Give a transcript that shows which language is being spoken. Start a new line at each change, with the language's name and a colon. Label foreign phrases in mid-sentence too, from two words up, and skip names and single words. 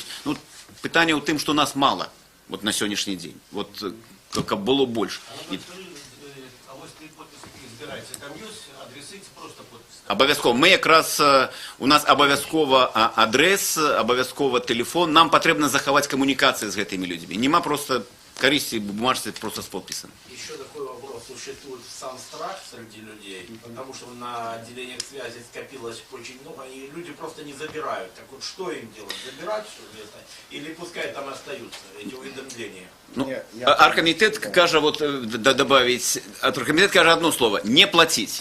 Belarusian: Пытанне ў тым, што нас мала на сённяшні дзень, каб было больш. Абавязкова. Мы якраз, у нас абавязкова адрэс, абавязкова тэлефон. Нам патрэбна захаваць камунікацыі з гэтымі людзьмі.
Ukrainian: Нема проста корысти бумажцы просто с подписом.
Russian: Еще такой вопрос. Существует сам страх среди людей, потому что на отделениях связи скопилось очень много, и люди просто не забирают. Так вот, что им делать? Забирать все это? Или пускай там остаются эти уведомления? Ну, Аргкомитет каже, вот добавить, Аргкомитет каже одно слово: не платить.